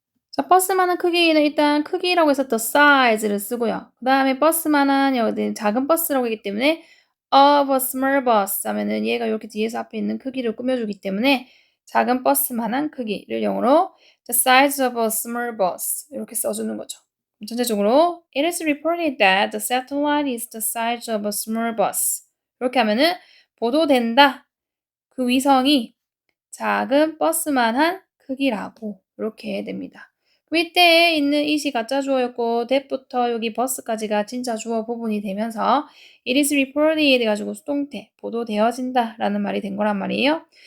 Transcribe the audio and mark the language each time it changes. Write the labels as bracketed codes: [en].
[ko] 자, 버스만한 크기는 일단 크기라고 해서 the size를 쓰고요. 그 다음에 버스만한 여기 작은 버스라고 하기 때문에 [en] of a small bus [ko] 하면은 얘가 이렇게 뒤에서 앞에 있는 크기를 꾸며주기 때문에 작은 버스만한 크기를 영어로 [en] the size of a small bus [ko] 이렇게 써주는 거죠. [en] 전체적으로 it is reported that the satellite is the size of a small bus [ko] 이렇게 하면은 보도된다. 그 위성이 작은 버스만한 크기라고 이렇게 됩니다. 이때 있는 it이 가짜 주어였고 that부터 여기 버스까지가 진짜 주어 부분이 되면서 it is reported 해가지고 수동태 보도되어진다 라는 말이 된 거란 말이에요.